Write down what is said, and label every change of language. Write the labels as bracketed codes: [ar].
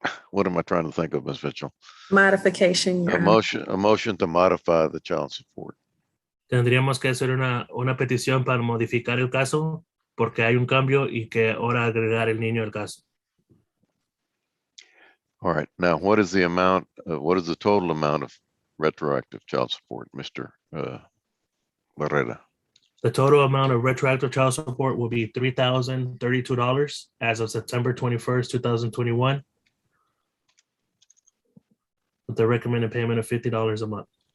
[en] What am I trying to think of, Ms. Mitchell? Modification, Your Honor. A motion to modify the child support. [es] Tendríamos que hacer una petición para modificar el caso porque hay un cambio y que ahora agregar el niño al caso. [en] All right, now what is the amount, what is the total amount of retroactive child support, Mr. Barrera? The total amount of retroactive child support will be $3,032 as of September 21st, 2021, with the recommended payment of $50 a month.